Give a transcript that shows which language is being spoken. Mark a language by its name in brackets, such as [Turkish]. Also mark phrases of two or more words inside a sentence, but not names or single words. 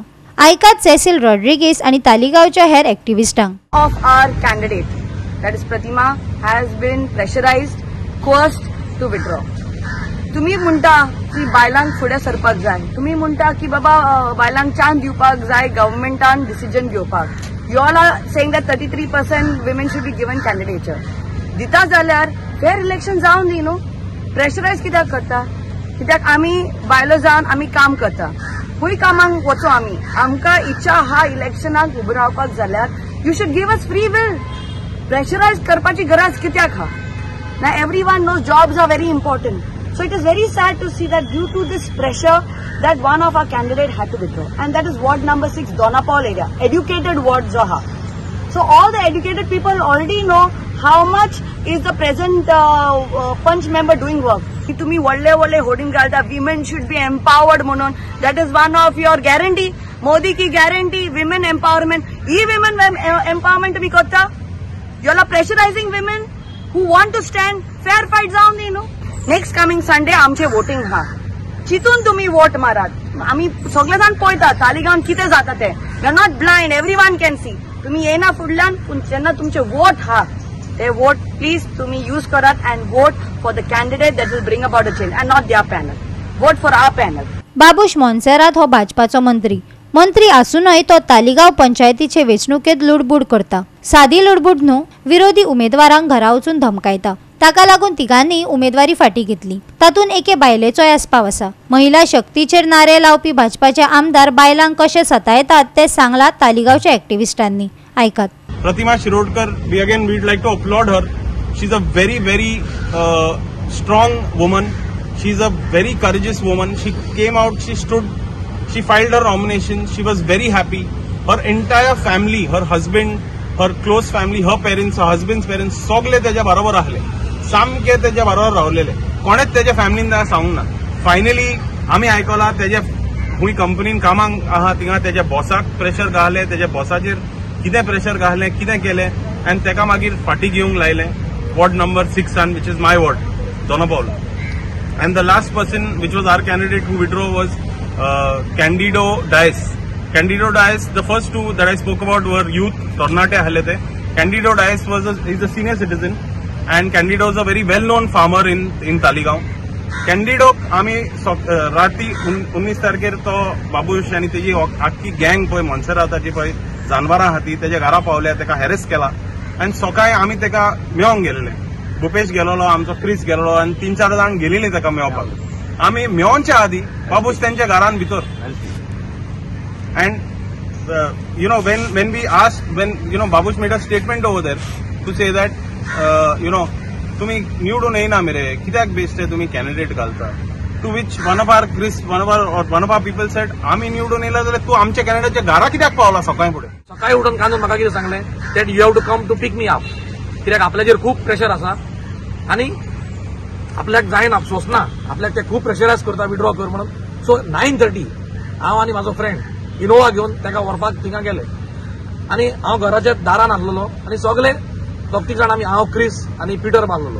[Konkani] आयकात सेसिल रॉड्रिगीस आणि तालिगावच्या हेर एक्टिविस्टांक। [English] of our candidate that is Pratima has been pressurized, coerced to withdraw. [Konkani] तुम्ही म्हणता की बायलांक फुडे सरपाक जाय, तुम्ही म्हणता की बाबा बायलांक चान्स दिवपाक जाय गव्हर्नमेंटान डिसिजन घेवपाक। [English] You all are saying that 33% women should be given candidature. [Konkani] दिता जाल्यार [English] fair election [Konkani] जावन दी न्हू। प्रेशरायज कित्याक करता? कित्याक आमी बायलो जावन आमी काम करता, खूंय कामांक वचो आमी, आमकां इच्छा हा इलेक्शनाक उबो रावपाक जाल्यार [English] you should give us free will. [Konkani] प्रेशरायज करपाची गरज कित्याक हा? [English] ना everyone knows jobs are very important. So it is very sad to see that due to this pressure that one of our candidates had to withdraw, and that is ward number 6, Donapal area, educated ward Zaha. So all the educated people already know how much is the present punch member doing work. To me, [Konkani] walle hoarding galta, [English] women should be empowered monon. That is one of your guarantee. Modi ki guarantee, women empowerment. Ee women empowerment [Konkani] bhi kotta. [English] You all are pressurizing women who want to stand fair fight down, you know. next coming Sunday [Konkani] आमचे वोटिंग हा, चितून तुम्ही वोट मारात। आम्ही सगळे जाण पळयता तालिगांवन कितें जाता ते। [English] we are not blind, everyone can see. [Konkani] तुम्ही येना फुडल्यान, पूण जेन्ना तुमचे वोट हा ते [English] vote please [Konkani] तुम्ही यूज करात [English] and vote for the candidate that will bring about a change and not their panel. vote for our panel. [Konkani] बाबूश मोन्सेरात हो भाजपाचो मंत्री असूनय तो तालिगाव पंचायतीचे वेंचणुकेत लुडबुड करता। सादी लुडबुड न्हू, विरोधी उमेदवारांक घरा वचून धमकायता। ताका लागून तिगांनी उमेदवारी फाटी घेतली। तातून एके बायलेचोय आस्पाव आसा। महिला शक्तीचेर नारे लावपी भाजपाचे आमदार बायलांक कशे सतायतात ते सांगलात तालिगावच्या एक्टिविस्टांनी। आयकात। प्रतिमा शिरोडकर, [English] we again we'd like to applaud her. She is a very strong woman. She is a very courageous woman. She came out, she stood, she filed her nomination. She was very happy. Her entire family, her husband, her close family, her parents, her husband's parents, [Konkani] सगळे त्याच्या बरोबर राहिले, सामके त्याच्या बरोबर रावलेले। कोणेच त्याच्या फॅमिलीन सांगूंक ना। फायनली आम्ही आयकला त्याच्या खूंय कंपनीन कामांक आहा थिंगा त्याच्या बॉसाक प्रेशर घाले, त्याच्या बॉसाचेर कितें प्रेशर घाले, कितें केलें, आनी तेका मागीर फाटी घेवंक लायलें। [English] ward number 6 which is my ward, Donapaula. And the last person, which was our candidate who withdrew, was Candido Dias. Candido Dias, the first two that I spoke about were youth, Tornate Halete. Candido Dias is a senior citizen, and Candido is a very well-known farmer in Taligaon. Candido, [Konkani] आम्ही राती 19 तारखेर तो बाबूश आणि त्याची आख्खी गँग पळय मोन्सेराताची पळय जानवरां हाती त्याच्या घरा पावल्या, तेका हॅरेस केला, आणि सकाळी आम्ही तेका मेळोंक गेलेले। भूपेश गेलोलो, आमचो क्रिस गेलोलो, आणि 3-4 जाण गेलेली तेका मेळोवपाक। आम्ही मेळोवच्या आधी बाबूश त्यांच्या घरान भितर, [English] and you know when we asked, when you know Babush made a statement over there to say that you know [Konkani] तुम्ही निवडून येना मेरे, कित्याक बेस्टे तुम्ही कॅन्डिडेट घालता, [English] to which one of our people said [Konkani] आम्ही निवडून येयला जाल्यार तू आमच्या कॅन्डिडेटच्या घरा कित्याक पावला सकाळी फुडें? सकाळी उठून कांदून म्हाका कितें सांगलें [English] that you have to come to pick me up, [Konkani] कित्याक आपल्याचेर खूब प्रेशर आसा आणि आपल्याक जायना, सोंसना, आपल्याक ते खूब प्रेशरायज करता विड्रॉ कर म्हणून। सो 9:30 हांव आनी म्हाजो फ्रेंड इनोवा घेवन ताका व्हरपाक थिंगा गेले, आनी हांव घराच्या दारान आसलोलो, आनी सगळे 2-3 जाण आमी, हांव, क्रिस आनी पिटर मारलोलो।